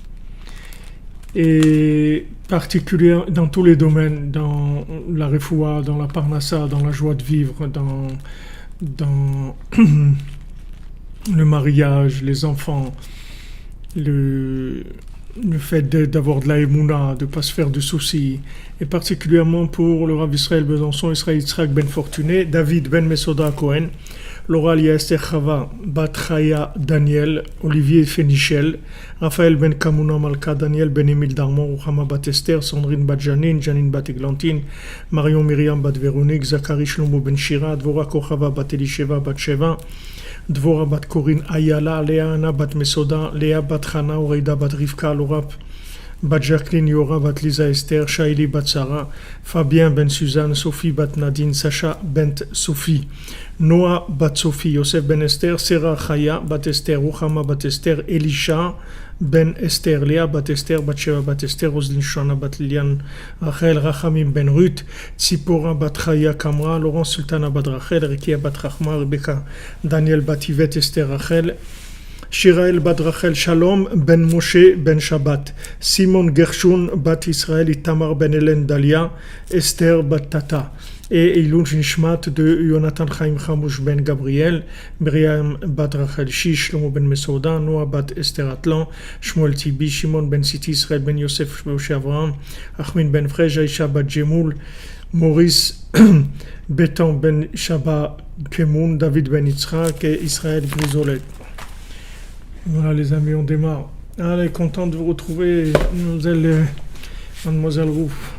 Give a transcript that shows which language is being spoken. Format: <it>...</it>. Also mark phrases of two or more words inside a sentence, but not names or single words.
<fr>Et particulièrement dans tous les domaines, dans la refoua, dans la parnassa, dans la joie de vivre, dans le mariage, les enfants, le fait d'avoir de la émouna, de ne pas se faire de soucis, et particulièrement pour le Rav Israël Besançon, Israël Yitzhak Ben Fortuné, David Ben Mesoda Cohen, Laura Lia Esther Chava, Bat Chaya Daniel, Olivier Fénichel, Raphaël Ben Kamuna Malka, Daniel Ben Emile Darmon, Ruchama Bat Esther, Sandrine Bat Janine, Janine Bat Eglantine, Marion Myriam Bat Véronique, Zachary Shlomo Ben Shira, Dvora Kochava Bat Elisheva Bat Sheva, Dvora Bat Corinne Ayala, Léa Anna Bat Mesoda, Léa Bat Chana, Oreida Bat Rivka, Laura Bat Jacqueline, Yora Bat Lisa Esther, Shaili Bat Sarah, Fabien Ben Suzanne, Sophie Bat Nadine, Sacha Bent Sophie, Noah Bat Sophie, Yosef Ben Esther, Sarah Chaya Bat Esther, Ruchama Bat Esther, Elisha Ben Esther, Léa Bat Esther, Bat Sheva Bat Esther, Roslyn Shana Bat Lilian, Rachel Rachamim Ben Ruth, Tzipora Bat Chaya Kamra, Laurent Sultana Bat Rachel, Rekia Bat Rachma, Rebecca Daniel Bat Yvette Esther Rachel, Shirael Bat Rachel Shalom Ben Moshe Ben Shabbat, Simon Gershon Bat Israël Itamar Ben Hélène Dalia, Esther Bat Tata, et</fr> <he>Ilun Nishmat</he> <fr>de Jonathan Chaim Chamouch Ben Gabriel, Miriam Bat Rachel Shish, Shlomo Ben Mesouda, Noah Bat Esther Atlan, Shmuel Tibi, Shimon Ben Siti, Israël Ben Yosef Moshe Avraham, Achmin Ben Frej, Aisha Bat Jemoul, Maurice Beton Ben Shaba Kemoun, David Ben Yitzhak et Israël Grisolet. Voilà les amis, on démarre. Allez, content de vous retrouver, mademoiselle Rouf.</fr>